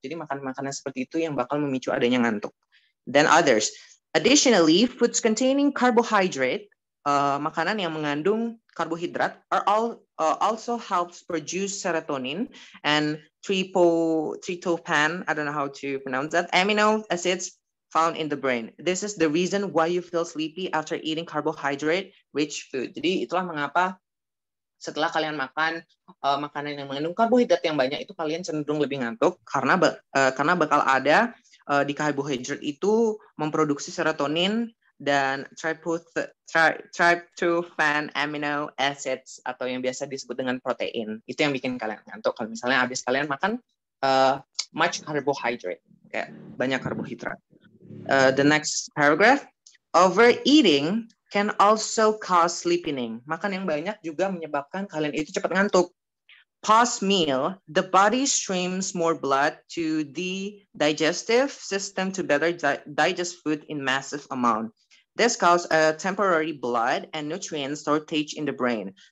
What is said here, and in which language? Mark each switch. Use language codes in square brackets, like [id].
[id] Jadi makanan-makanan seperti itu yang bakal memicu adanya ngantuk. [en] Then others. Additionally, foods containing carbohydrate, [id] makanan yang mengandung karbohidrat, [en] also helps produce serotonin and tryptophan, I don't know how to pronounce that, amino acids found in the brain. This is the reason why you feel sleepy after eating carbohydrate-rich food. [id] Jadi itulah mengapa setelah kalian makan makanan yang mengandung karbohidrat yang banyak itu kalian cenderung lebih ngantuk karena bakal ada di karbohidrat itu memproduksi serotonin dan tryptophan amino acids atau yang biasa disebut dengan protein. Itu yang bikin kalian ngantuk kalau misalnya habis kalian makan [en] much carbohydrate, [id] kayak banyak karbohidrat. [en] The next paragraph, overeating can also cause sleepiness. [id] Makan yang banyak juga menyebabkan kalian itu cepat ngantuk. [en] Post-meal, the body streams more blood to the digestive system to better digest food in massive amount. This causes a temporary blood and nutrient shortage in the brain.